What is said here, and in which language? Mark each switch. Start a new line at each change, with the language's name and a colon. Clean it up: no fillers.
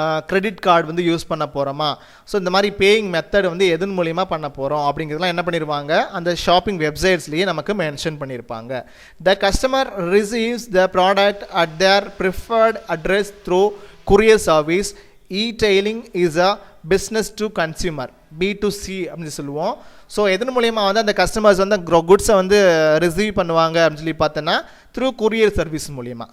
Tamil: Credit card வந்து use பண்ண போகிறோமா, ஸோ இந்த மாதிரி பேயிங் மெத்தட் வந்து எதன் மூலிமா பண்ண போகிறோம் அப்படிங்கிறதுலாம் என்ன பண்ணிடுவாங்க, அந்த ஷாப்பிங் வெப்சைட்ஸ்லேயே நமக்கு மென்ஷன் பண்ணியிருப்பாங்க.
English: The customer receives the product at their preferred address through courier service. E-tailing is a business to consumer, B2C
Tamil: அப்படின்னு சொல்லுவோம். ஸோ எதன் மூலியமாக வந்து அந்த கஸ்டமர்ஸ் வந்து குட்ஸை வந்து ரிசீவ் பண்ணுவாங்க அப்படின்னு சொல்லி பார்த்தோன்னா
English: through courier service
Tamil: மூலிமா.